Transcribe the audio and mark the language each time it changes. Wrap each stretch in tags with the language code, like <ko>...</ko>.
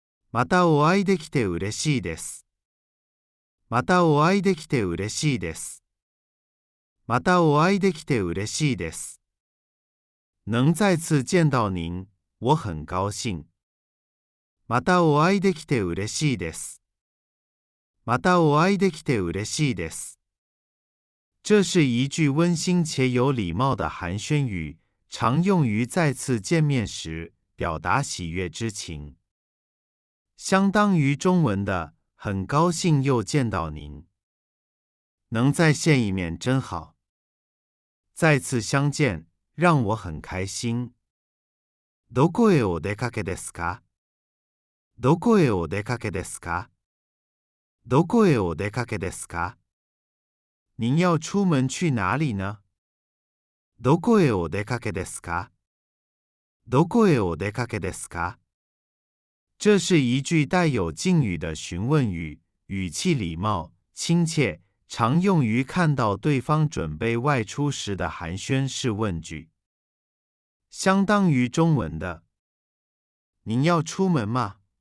<ja>またお会いできて嬉しいです。またお会いできて嬉しいです。またお会いできて嬉しいです。</ja> <zh>能再次见到您，我很高兴。</zh> <ja>またお会いできて嬉しいです。またお会いできて嬉しいです。</ja> <zh>这是一句温馨且有礼貌的寒暄语，常用于再次见面时表达喜悦之情。相当于中文的很高兴又见到您。能再见一面真好。再次相见让我很开心。</zh> <ja>どこへお出かけですか？どこへお出かけですか？どこへお出かけですか？</ja> <zh>您要出门去哪里呢？</zh> <ja>どこへお出かけですか？どこへお出かけですか？</ja> <zh>这是一句带有敬语的询问语，语气礼貌、亲切，常用于看到对方准备外出时的寒暄式问句。相当于中文的您要出门吗？</zh>